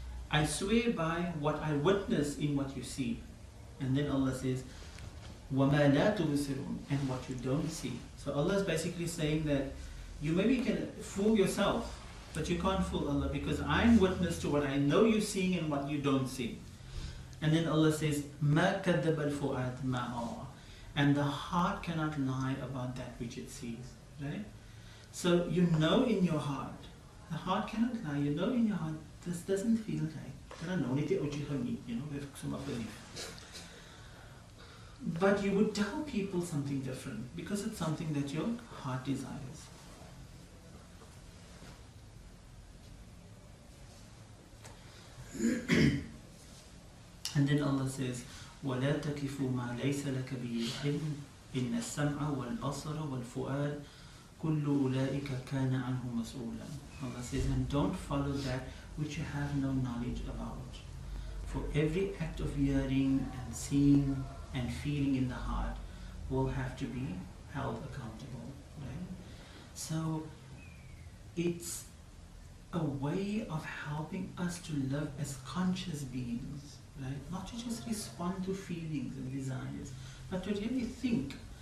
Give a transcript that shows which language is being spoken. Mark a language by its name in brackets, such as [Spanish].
[English] I swear by what I witness in what you see. And then Allah says, [Arabic] وَمَا لَا تُبْصِرُونَ, [English] and what you don't see. So Allah is basically saying that you maybe can fool yourself, but you can't fool Allah, because I'm witness to what I know you're seeing and what you don't see. And then Allah says, [Arabic] مَا كَذَّبَ الْفُؤَادُ مَا رَأَى. [English] And the heart cannot lie about that which it sees, right? So you know in your heart, the heart cannot lie, you know in your heart, this doesn't feel right. I don't know, but you would tell people something different, because it's something that your heart desires. And then Allah says, [Arabic] وَلَا تَكِفُ مَا لَيْسَ لَكَ بِهِ عِلْمٌ إِنَّ السَّمْعَ وَالْبَصَرَ وَالْفُؤَادَ كُلُّ أُولَٰئِكَ كَانَ عَنْهُ مَسْئُولًا. [English] Allah says, and don't follow that which you have no knowledge about. For every act of hearing and seeing and feeling in the heart will have to be held accountable. Right? So it's a way of helping us to live as conscious beings, right? Not to just respond to feelings and desires, but to really think,